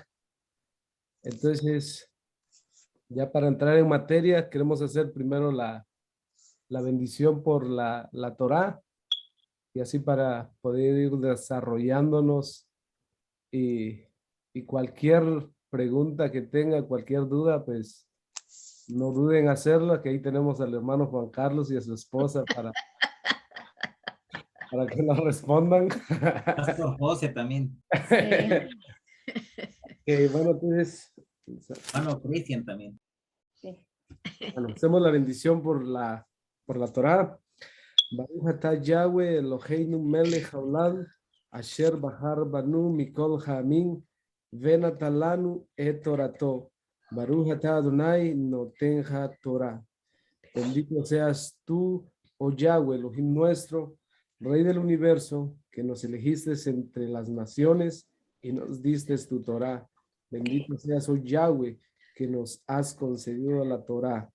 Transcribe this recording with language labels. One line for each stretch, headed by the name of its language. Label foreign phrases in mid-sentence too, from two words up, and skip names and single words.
Spanish: Entonces, ya para entrar en materia, queremos hacer primero la bendición por la Torá y así para poder ir desarrollándonos y cualquier pregunta que tenga, cualquier duda, pues no duden en hacerlo, que ahí tenemos al hermano Juan Carlos y a su esposa para que nos respondan. Pastor José también. Bueno, entonces, Hermano Cristian también. bueno, hacemos la bendición por la Torá.
Hebrew: ברוך אתה יהוה אלוהינו מלך העולם, אשר בחר בנו מכל העמים, ונתן לנו את תורתו. ברוך אתה אדוני נותן התורה.
Spanish: Bendito seas tú, oh Yahweh, Elohim nuestro, Rey del universo, que nos elegiste entre las naciones y nos diste tu Torah. Bendito seas, oh Yahweh, que nos has concedido la Torah.